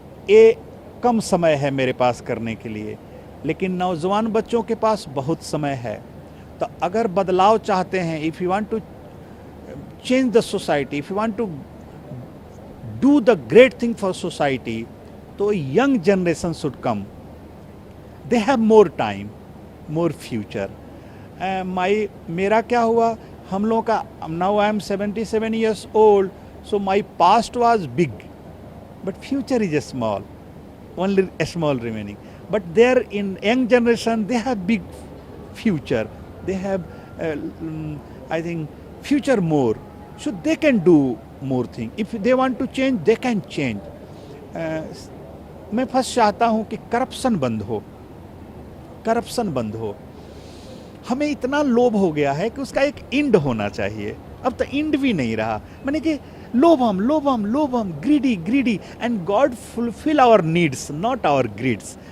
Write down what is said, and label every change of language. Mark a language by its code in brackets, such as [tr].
[hi] ये कम समय है मेरे पास करने के लिए, लेकिन नौजवान बच्चों के पास बहुत समय है। तो अगर बदलाव चाहते हैं, [en] If you want to change the society, if you want to do the great thing for society, तो young generation should come. They have more time, more future. [hi] मेरा क्या हुआ, हम लोगों का, [en] Now I am 77 years old, so my past was big, but future is a small, only a small remaining. But there in young generation, they have big future. They have, I think, future more. So they can do more thing. If they want to change, they can change. [hi] मैं first चाहता हूँ कि corruption बंद हो, corruption बंद हो। हमें इतना लोभ हो गया है कि उसका एक इंड होना चाहिए। अब तो इंड भी नहीं रहा, मैंने कि लोभम लोभम लोभम, [en] Greedy greedy, and God fulfil our needs not our greeds.